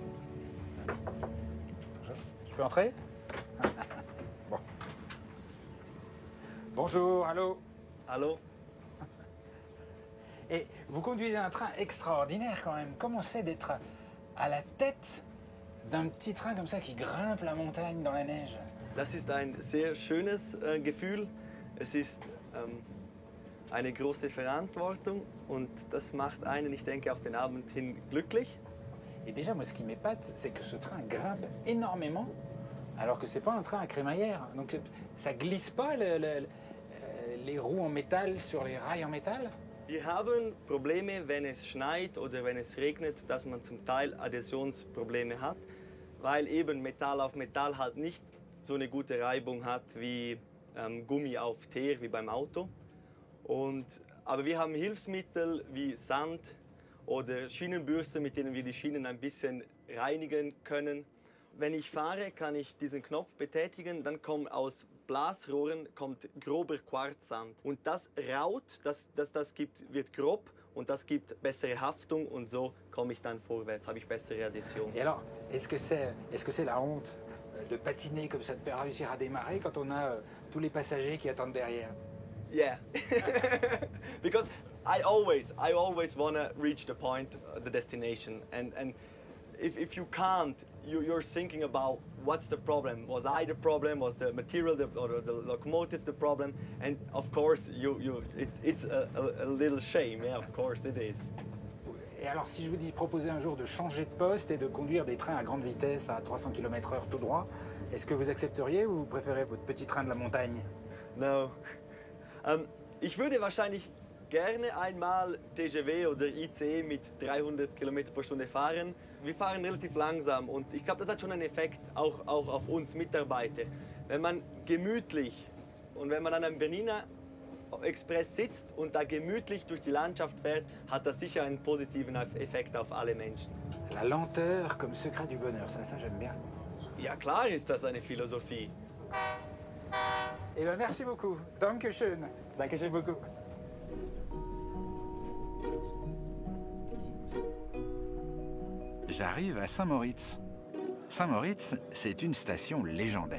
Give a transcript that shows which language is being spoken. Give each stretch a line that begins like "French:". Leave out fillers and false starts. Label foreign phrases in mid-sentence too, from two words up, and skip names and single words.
French: Je peux entrer? Bon. Bonjour, allô? Allô? Et vous conduisez un train extraordinaire quand même. Comment c'est d'être à la tête d'un petit train comme ça qui grimpe la montagne dans la neige?
German: Das ist ein sehr schönes Gefühl. Es ist eine große Verantwortung und das macht einen, ich denke, auf den Abend hin glücklich.
French: Et déjà, moi, ce qui m'épate, c'est que ce train grimpe énormément, alors que c'est pas un train à crémaillère. Donc, ça glisse pas les roues en métal sur les rails en métal?
German: Wir haben Probleme, wenn es schneit oder wenn es regnet, dass man zum Teil Adhäsionsprobleme hat, weil eben Metall auf Metall halt nicht so eine gute Reibung hat wie Gummi auf Teer, wie beim Auto. Aber wir haben Hilfsmittel wie Sand oder Schienenbürste, mit denen wir die Schienen ein bisschen reinigen können. Wenn ich fahre, kann ich diesen Knopf betätigen, dann kommt aus Blasrohren grober Quarzsand. Und das raut, das wird grob und das gibt bessere Haftung und so komme ich dann vorwärts, habe ich bessere Adhäsion.
French: Et alors, est-ce que c'est la honte de patiner comme ça, de pas réussir à démarrer quand on a tous les passagers qui attendent derrière?
English: Yeah, because I always want to reach the point, the destination, and if you can't, you're thinking about what's the problem. Was I the problem? Was the material or the locomotive the problem? And of course, it's a little shame. Yeah, of course it is.
French: Et alors, si je vous dis proposer un jour de changer de poste et de conduire des trains à grande vitesse à 300 km/h tout droit, est-ce que vous accepteriez ou vous préférez votre petit train de la montagne?
English: No.
German: Ich würde wahrscheinlich gerne einmal TGV oder ICE mit 300 km/h fahren. Wir fahren relativ langsam und ich glaube, das hat schon einen Effekt auch auf uns Mitarbeiter. Wenn man gemütlich und wenn man an einem Bernina Express sitzt und da gemütlich durch die Landschaft fährt, hat das sicher einen positiven Effekt auf alle Menschen.
French: La lenteur comme secret du bonheur, ça j'aime bien.
German: Ja, klar ist das eine Philosophie.
French: Eh bien, merci beaucoup. Dankeschön. Merci beaucoup. J'arrive à Saint-Moritz. Saint-Moritz, c'est une station légendaire.